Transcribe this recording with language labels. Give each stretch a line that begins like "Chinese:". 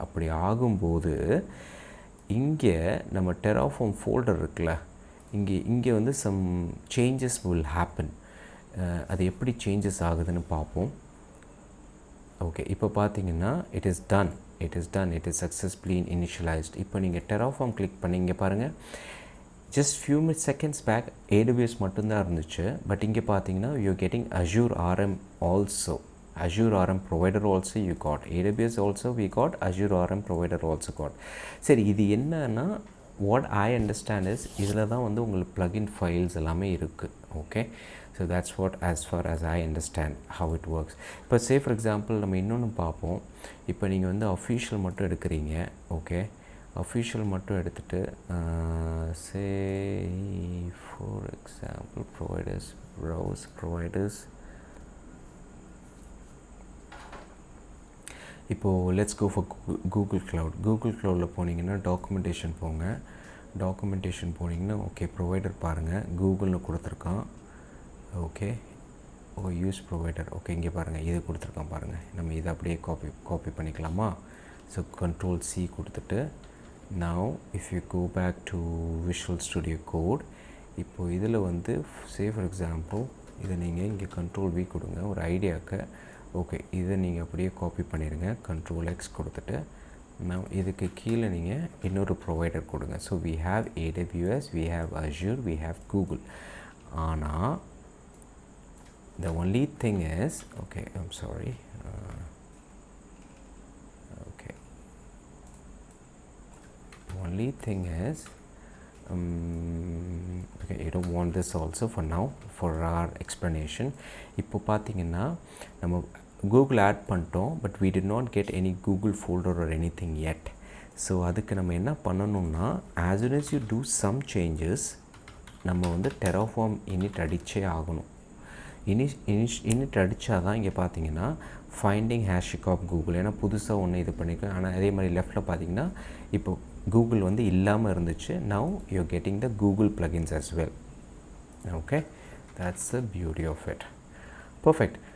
Tamil: அப்படி ஆகும்போது இங்கே நம்ம Terraform ஃபோல்டர் இருக்குல்ல, இங்கே வந்து
English: Some changes will happen.
Tamil: அது எப்படி சேஞ்சஸ் ஆகுதுன்னு பார்ப்போம். ஓகே, இப்போ பார்த்தீங்கன்னா
English: It is done, it is successfully initialised.
Tamil: இப்போ நீங்கள் Terraform கிளிக் பண்ணிங்க பாருங்கள்,
English: just few seconds back
Tamil: AWS மட்டும்தான் இருந்துச்சு.
English: but
Tamil: இங்கே பார்த்தீங்கன்னா
English: you're getting Azure RM also. Azure RM provider also you got. AWS also we got. Azure RM provider also got.
Tamil: சரி, இது என்னன்னா
English: what I understand is
Tamil: இதில் தான் வந்து உங்களுக்கு plugin files எல்லாமே இருக்குது.
English: Okay, so that's what as far as I understand how it works.
Tamil: இப்போ
English: say for example
Tamil: நம்ம இன்னொன்று பார்ப்போம். இப்போ நீங்கள் வந்து official மட்டும் எடுக்கிறீங்க.
English: Okay, official மட்டும் எடுத்துகிட்டு say for example providers, browse providers. இப்போது let's go for Google cloud.
Tamil: Google க்ளவுடில் போனீங்கன்னா டாக்குமெண்டேஷன் போங்க. டாக்குமெண்டேஷன் போனீங்கன்னா ஓகே ப்ரொவைடர் பாருங்கள், கூகுள்னு கொடுத்துருக்கான். Okay, use provider. ஓகே, இங்கே பாருங்கள் இது கொடுத்துருக்கான் பாருங்கள். நம்ம இதை அப்படியே காப்பி பண்ணிக்கலாமா? ஸோ Control C கொடுத்துட்டு
English: now if you go back to Visual Studio Code,
Tamil: இப்போது இதில் வந்து say for example இதை நீங்கள் இங்கே Control V கொடுங்க ஒரு ஐடியாவுக்கு. ஓகே, இதை நீங்கள் அப்படியே காப்பி பண்ணிடுங்க. Control X கொடுத்துட்டு நான் இதுக்கு கீழே நீங்கள் இன்னொரு ப்ரொவைடர் கொடுங்க.
English: So we have AWS, we have Azure, we have Google. ஆனால் the only thing is, okay, I'm sorry, okay, the only thing is okay, you don't want this also for now for our explanation.
Tamil: இப்போ பார்த்தீங்கன்னா நம்ம Google add பண்ணிட்டோம்,
English: But we did not get any Google folder or anything yet.
Tamil: So அதுக்கு நம்ம என்ன பண்ணணும்னா
English: as soon as you do some changes
Tamil: நம்ம வந்து Terraform init அடிச்சே ஆகணும். init அடித்தா தான் இங்கே பார்த்தீங்கன்னா ஃபைண்டிங் HashiCorp Google, ஏன்னா புதுசாக ஒன்று இது பண்ணிக்கலாம். ஆனால் அதே மாதிரி லெஃப்ட்டில் பார்த்தீங்கன்னா இப்போ Google வந்து இல்லாமல் இருந்துச்சு.
English: now you're getting the Google plugins as well. Okay, that's the beauty of it. Perfect.